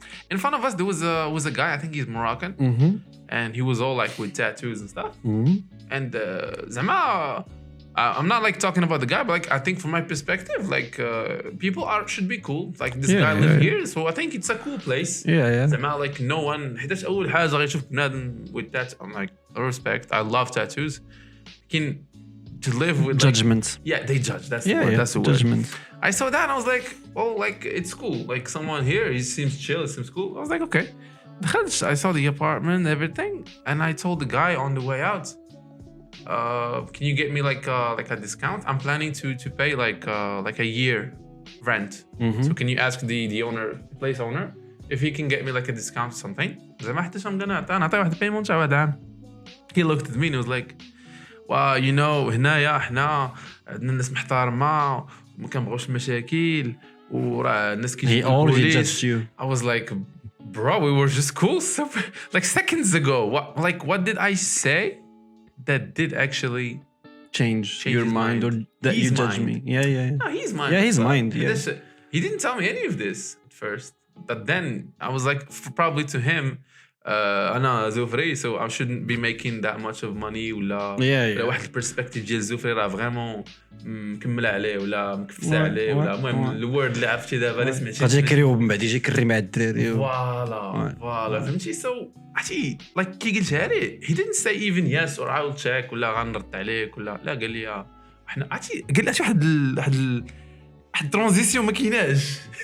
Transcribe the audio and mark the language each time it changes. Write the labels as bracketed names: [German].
[English] in front of us there was a guy, I think he's Moroccan, and he was all like with tattoos and stuff. And Zama, I'm not like talking about the guy, but like I think from my perspective, like people should be cool. Like this guy live here, so I think it's a cool place. Zama, like no one. [Arabic] حيتاش أول حاجة غيشوف بنادم [English] with that. I'm like respect. I love tattoos. To live with judgment. Like, they judge. That's the word. That's the judgment. word. I saw that and I was like, oh, like it's cool. Like someone here, he seems chill. It seems cool. I was like, okay. I saw the apartment, everything, and I told the guy on the way out, can you get me like a discount? I'm planning to pay like a year rent. So can you ask the owner, place owner, if he can get me like a discount or something? [Arabic] زي ما حدش [English] I'm gonna [Arabic] نعطي واحد payment تاع واحد عام. [English] He looked at me and he was like, well, you know, [Arabic] هنايا احنا عندنا الناس محترمة وما كنبغوش المشاكل وراه الناس كيجيو البوليس. [English] I was like, bro, we were just cool like seconds ago. What did I say that did actually change your mind or that you judge me? No, he's mind. Yeah, his mind. He didn't tell me any of this at first, but then I was like, probably to him, [Arabic] أنا زوفري, [English] so I shouldn't be making that much of money [Arabic] ولا واحد البرسبكتيف ديال زوفري راه فريمون مكمل عليه ولا مكفس عليه ولا المهم الورد اللي عرفتي دابا اللي سمعتي غادي يكري ومن بعد يجي يكري مع الدراري فوالا فهمتي. سو عرفتي لايك كي قلتها لي [English] he didn't say even yes or I will check [Arabic] ولا غنرد عليك ولا لا. قال لي احنا عرفتي قال لي واحد الترانزيسيون ما كايناش.